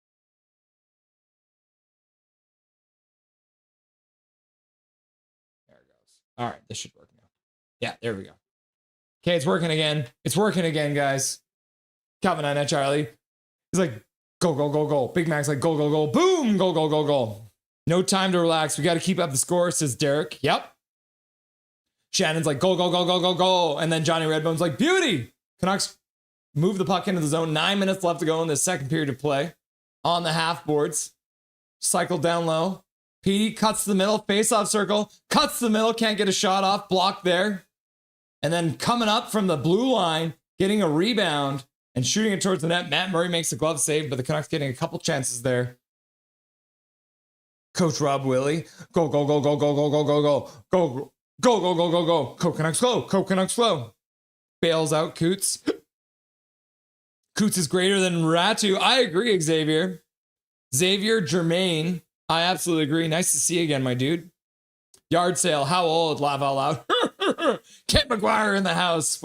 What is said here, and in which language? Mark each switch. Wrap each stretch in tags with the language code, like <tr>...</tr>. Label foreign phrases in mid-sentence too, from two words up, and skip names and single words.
<en>There it goes. All right, this should work now. Yeah, there we go. Okay, it's working again. It's working again, guys. Calvin and Charlie. He's like, go, go, go, go. Big Mac's like, go, go, go. Boom, go, go, go, go. No time to relax. We got to keep up the score, says Derek. Yep. Shannon's like, go, go, go, go, go, go. And then Johnny Redbone's like, beauty. Canucks move the puck into the zone. 9 minutes left to go in the second period of play. On the half boards. Cycle down low. Petey cuts the middle. Face-off circle. Cuts the middle. Can't get a shot off. Blocked there. And then coming up from the blue line, getting a rebound and shooting it towards the net. Matt Murray makes a glove save, but the Canucks getting a couple chances there. Coach Rob Willie. Go, go, go, go, go, go, go, go, go. Go, go, go, go, go, go. Go Canucks slow. Go Canucks slow. Bails out Cootes. Cootes is greater than Ratu. I agree, Xavier. Xavier Germain. I absolutely agree. Nice to see you again, my dude. Yard sale. How old? Laugh out loud. Kent McGuire in the house.</en>